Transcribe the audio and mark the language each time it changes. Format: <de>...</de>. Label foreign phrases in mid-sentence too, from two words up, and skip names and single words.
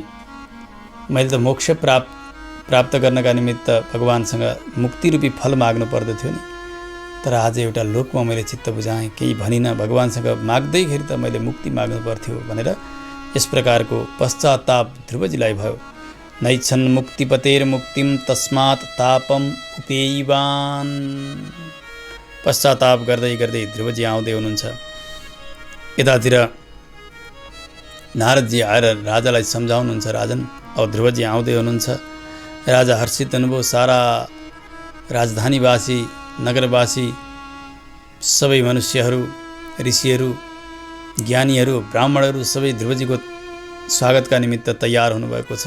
<ne>मैले त मोक्ष प्राप्त गर्नका निमित्त भगवान्सँग मुक्तिरूपी फल माग्नु पर्दथ्यो नि, तर आज एउटा लोकमा मैले चित्त बुझाएँ। केही भनिनँ, भगवान्सँग माग्दैखेरि त मैले मुक्ति माग्नु पर्थ्यो भनेर यस प्रकारको पश्चाताप ध्रुवजीलाई भयो।</ne> <sa>नैच्छन् मुक्तिपतेर मुक्तिम तस्मात् तापम उपेयवान्।</sa> <ne>पश्चाताप गर्दै गर्दै ध्रुवजी आउँदै हुनुहुन्छ। यतातिर नारदजी आएर राजालाई सम्झाउनुहुन्छ, राजन अब ध्रुवजी आउँदै हुनुहुन्छ। राजा हर्षित हुनुभयो। सारा राजधानीवासी, नगरवासी, सबै मनुष्यहरू, ऋषिहरू, ज्ञानीहरू, ब्राह्मणहरू सबै ध्रुवजीको स्वागतका निमित्त तयार हुनुभएको छ।</ne>